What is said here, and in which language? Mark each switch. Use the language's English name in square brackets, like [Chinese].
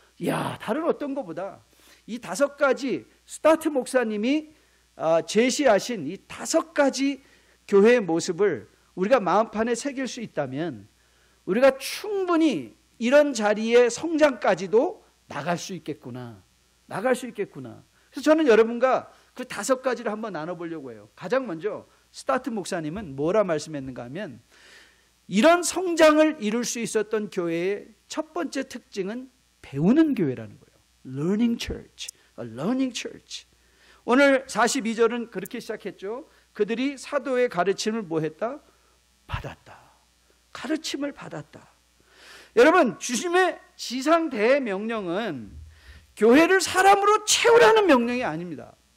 [Korean] 이야, 다른 어떤 것보다 이 5가지 스타트 목사님이 제시하신 이 5가지 교회의 모습을 우리가 마음판에 새길 수 있다면 우리가 충분히 이런 자리의 성장까지도 나갈 수 있겠구나. 그래서 저는 여러분과 그 5가지를 한번 나눠보려고 해요. 가장 먼저 스타트 목사님은 뭐라 말씀했는가 하면, 이런 성장을 이룰 수 있었던 교회의 첫 번째 특징은 배우는 교회라는 거예요. [English] Learning church, a learning church. [Korean] 오늘 42절은 그렇게 시작했죠. 그들이 사도의 가르침을 뭐 했다? 받았다. 가르침을 받았다. 여러분, 주님의 지상 대명령은 교회를 사람으로 채우라는 명령이 아닙니다.